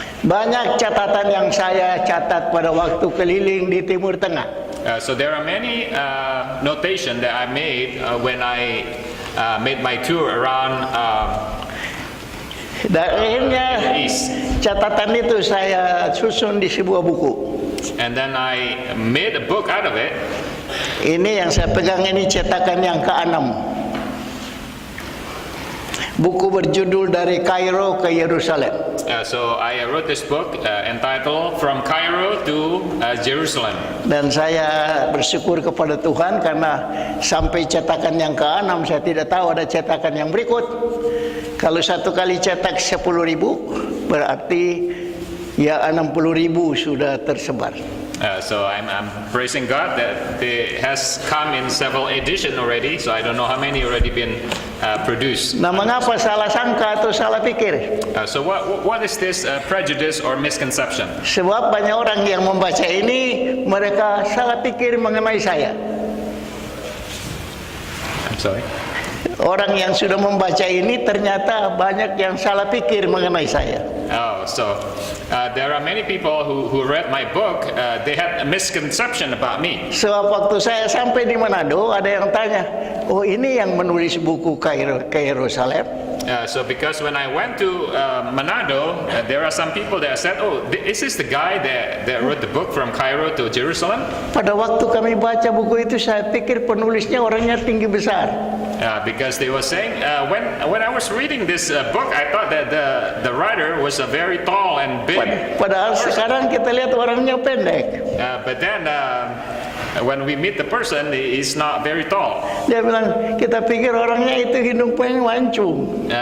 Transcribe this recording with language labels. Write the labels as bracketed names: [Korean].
[Indonesian] Banyak catatan yang saya catat pada waktu keliling di Timur Tengah. [English] So there are many notation that I made when I made my tour around [Indonesian] Dan akhirnya [English] East. [Indonesian] catatan itu saya susun di sebuah buku. [English] And then I made a book out of it. [Indonesian] Ini yang saya pegang, ini cetakan yang ke-6. Buku berjudul Dari Kairo ke Yerusalem. [English] So I wrote this book entitled From Cairo to Jerusalem. [Indonesian] Dan saya bersyukur kepada Tuhan karena sampai cetakan yang ke-6 saya tidak tahu ada cetakan yang berikut. Kalau satu kali cetak 10.000, berarti ya 60.000 sudah tersebar. [English] So I'm praising God that it has come in several editions already. So I don't know how many already been produced. [Indonesian] Nah, mengapa salah sangka atau salah pikir? [English] So what is this prejudice or misconception? [Indonesian] Sebab banyak orang yang membaca ini, mereka salah pikir mengenai saya. [English] I'm sorry. [Indonesian] Orang yang sudah membaca ini ternyata banyak yang salah pikir mengenai saya. [English] Oh, so there are many people who read my book. They had a misconception about me. [Indonesian] Sebab waktu saya sampai di Manado, ada yang tanya, oh ini yang menulis buku ke Yerusalem? [English] So because when I went to Manado, there are some people that said, "Oh, is this the guy that wrote the book from Cairo to Jerusalem?" [Indonesian] Pada waktu kami baca buku itu, saya pikir penulisnya orangnya tinggi besar. [English] Because they were saying, when I was reading this book, I thought that the writer was a very tall and big. [Indonesian] Padahal sekarang kita lihat orangnya pendek. [English] But then when we meet the person, he's not very tall. [Indonesian] Dia bilang, kita pikir orangnya itu hidungnya mancung.